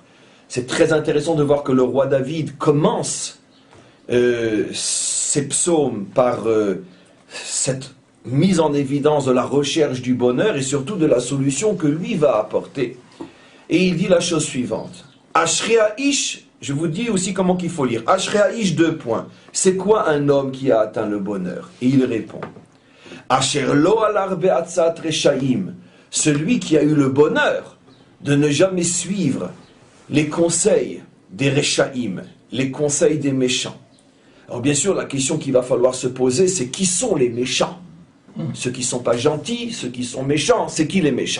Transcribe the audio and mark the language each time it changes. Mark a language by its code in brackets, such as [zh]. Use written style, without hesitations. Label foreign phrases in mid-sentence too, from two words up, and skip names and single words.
[fr] C'est très intéressant de voir que le roi David commence ses psaumes par cette mise en évidence de la recherche du bonheur et surtout de la solution que lui va apporter. Et il dit la chose suivante. [he] אשרי האיש, [fr] je vous dis aussi comment qu'il faut lire. [he] אשרי האיש, [fr] 2 points. C'est quoi un homme qui a atteint le bonheur? Et il répond. [he] אשר לא הלך בעצת רשעים, [fr] celui qui a eu le bonheur de ne jamais suivre les conseils des reshaim, les conseils des méchants. Alors bien sûr, la question qu'il va falloir se poser, c'est qui sont les méchants? Ceux qui ne sont pas gentils, ceux qui sont méchants, c'est qui les méchants?